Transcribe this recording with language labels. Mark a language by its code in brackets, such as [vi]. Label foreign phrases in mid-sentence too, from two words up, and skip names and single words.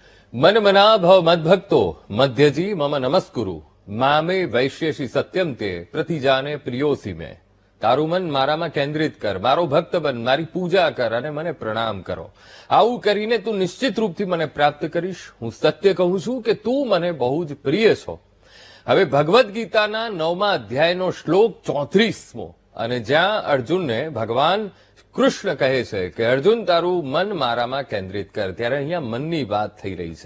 [sa] मन मना भव मद्भक्तो मध्यजी मम नमस्कुरु मामे वैश्यसि सत्यम ते प्रतिजाने प्रियोसि में [gu] તારું મન મારામાં કેન્દ્રિત કર, મારો ભક્ત બન, મારી પૂજા કર અને મને પ્રણામ કરો. આવું કરીને તું નિશ્ચિત રૂપથી મને પ્રાપ્ત કરીશ. હું સત્ય કહું છું કે તું મને બહુ જ પ્રિય છો. હવે ભગવદ્ ગીતાના 9મા અધ્યાયનો શ્લોક 34મો, અને જ્યાં અર્જુનને ભગવાન કૃષ્ણ કહે છે કે અર્જુન તારું મન મારામાં કેન્દ્રિત કર, ત્યારે અહીંયા મનની વાત થઈ રહી છે.